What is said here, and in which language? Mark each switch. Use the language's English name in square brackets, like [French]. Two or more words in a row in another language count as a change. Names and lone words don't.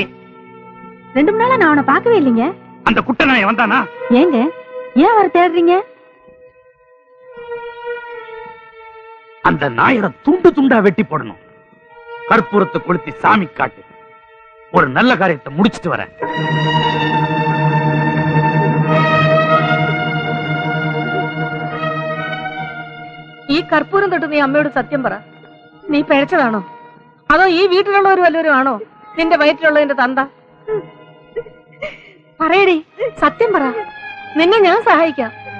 [Tamil] 2 நாளா நான் அவனை பார்க்கவே இல்லைங்க. அந்த குட்ட நாய் வந்தானா? ஏங்க ஏன் அவரை தேடுறீங்க? அந்த நாயோட துண்டு துண்டா வெட்டி போடணும். கற்பூரத்தை கொளுத்தி சாமி காட்டு. ஒரு நல்ல காரியத்தை முடிச்சிட்டு வரேன். [Malayalam] ഈ കർപ്പൂരം തൊട്ട് നീ അമ്മയോട് സത്യം പറ. നീ പിഴച്ചതാണോ അതോ ഈ വീട്ടിലുള്ളവർ വല്ലവരും ആണോ നിന്റെ വയറ്റിലുള്ളതിന്റെ തന്ത? പറയടി, സത്യം പറ. നിന്നെ ഞാൻ സഹായിക്കാം.